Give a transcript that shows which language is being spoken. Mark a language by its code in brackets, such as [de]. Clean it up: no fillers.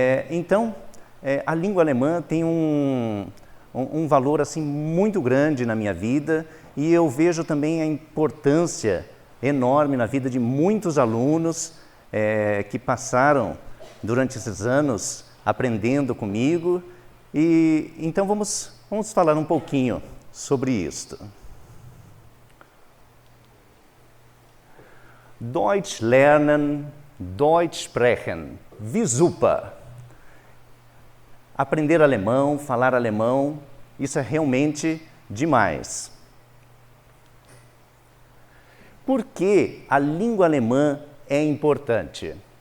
[pt] Então, a língua alemã tem um valor assim, muito grande na minha vida, e eu vejo também a importância enorme na vida de muitos alunos que passaram durante esses anos aprendendo comigo, e então vamos falar um pouquinho sobre isto. [de] Deutsch lernen, Deutsch sprechen, wie super! [pt] Aprender alemão, falar alemão, isso é realmente demais. Por que a língua alemã é importante?